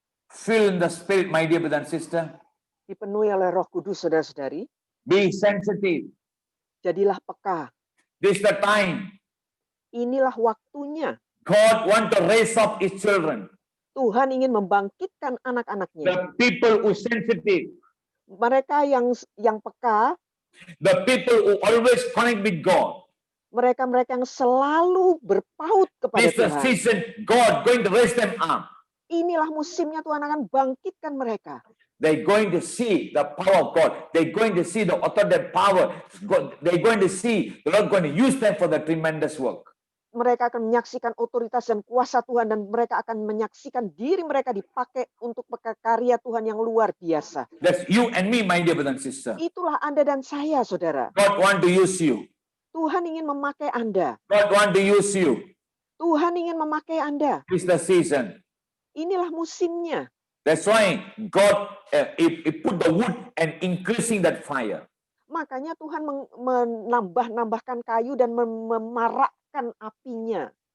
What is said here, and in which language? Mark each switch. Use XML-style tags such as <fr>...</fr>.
<en>Feel in the spirit, my dear brother and sister.</en> <id>dipenuhi oleh Roh Kudus, saudara-saudari.</id> <en>Be sensitive.</en> <id>Jadilah peka.</id> <en>This is the time.</en> <id>Inilah waktunya.</id> <en>God want to raise up his children.</en> <id>Tuhan ingin membangkitkan anak-anaknya.</id> <en>The people who sensitive.</en> <id>Mereka yang peka,</id> <en>The people who always connect with God.</en> <id>mereka-mereka yang selalu berpaut kepada</id> <en>This is the</en> <id>Tuhan.</id> <en>season God going to raise them up.</en> <id>Inilah musimnya Tuhan akan bangkitkan mereka.</id> <en>They're going to see the power of God. They're going to see the authoritative power. They're going to see the Lord going to use them for the tremendous work.</en> <id>Mereka akan menyaksikan otoritas dan kuasa Tuhan, dan mereka akan menyaksikan diri mereka dipakai untuk karya Tuhan yang luar biasa.</id> <en>That's you and me, my dear brother and sister.</en> <id>Itulah Anda dan saya, saudara.</id> <en>God want to use you.</en> <id>Tuhan ingin memakai Anda.</id> <en>God want to use you.</en> <id>Tuhan ingin memakai Anda.</id> <en>It's the season.</en> <id>Inilah musimnya.</id> <en>That's why God he put the wood and increasing that fire.</en> <id>Makanya Tuhan menambahkan kayu dan memarakkan apinya.</id>